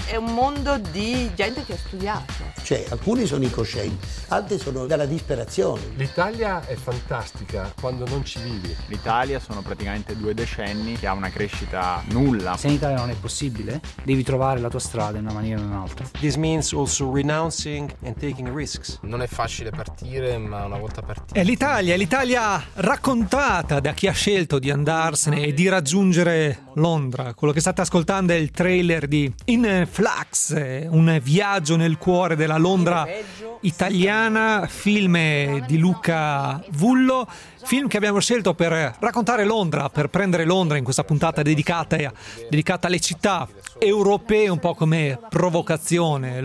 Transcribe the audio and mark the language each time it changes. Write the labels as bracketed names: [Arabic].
[Italian] È un mondo di gente che ha studiato. Cioè, alcuni sono incoscienti, altri sono dalla disperazione. L'Italia è fantastica quando non ci vivi. L'Italia sono praticamente due decenni che ha una crescita nulla. Se in Italia non è possibile, devi trovare la tua strada in una maniera o in un'altra. [English] This means also renouncing and taking risks. [Italian] Non è facile partire, ma una volta partiti... È l'Italia raccontata da chi ha scelto di andarsene e di raggiungere Londra. Quello che state ascoltando è il trailer di In Flux, un viaggio nel cuore della Londra italiana, film di Luca Vullo, film che abbiamo scelto per raccontare Londra, per prendere Londra in questa puntata dedicata alle città europee, un po' come provocazione.